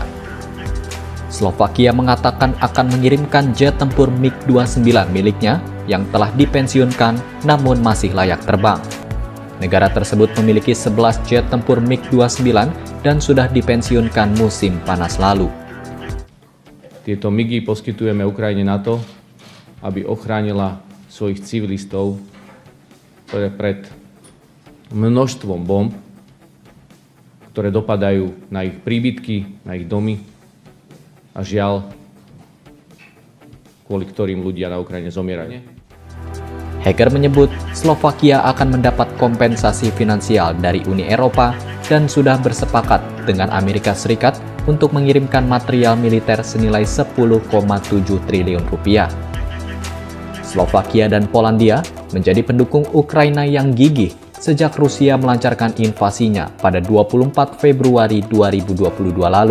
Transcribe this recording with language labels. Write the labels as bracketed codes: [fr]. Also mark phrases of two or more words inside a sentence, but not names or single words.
[id] Slovakia mengatakan akan mengirimkan jet tempur MiG-29 miliknya yang telah dipensiunkan namun masih layak terbang. Negara tersebut memiliki 11 jet tempur MiG-29 dan sudah dipensiunkan musim panas lalu. [sk] Tieto MIGy poskytujeme Ukrajine na to, aby ochránila svojich civilistov pred množstvom bomb, ktoré dopadajú na ich príbytky, na ich domy a žiaľ, kvôli ktorým ľudia na Ukrajine zomierajú. [id] Hacker menyebut Slovakia akan mendapat kompensasi finansial dari Uni Eropa dan sudah bersepakat dengan Amerika Serikat untuk mengirimkan material militer senilai 10,7 triliun rupiah. Slovakia dan Polandia menjadi pendukung Ukraina yang gigih sejak Rusia melancarkan invasinya pada 24 Februari 2022 lalu.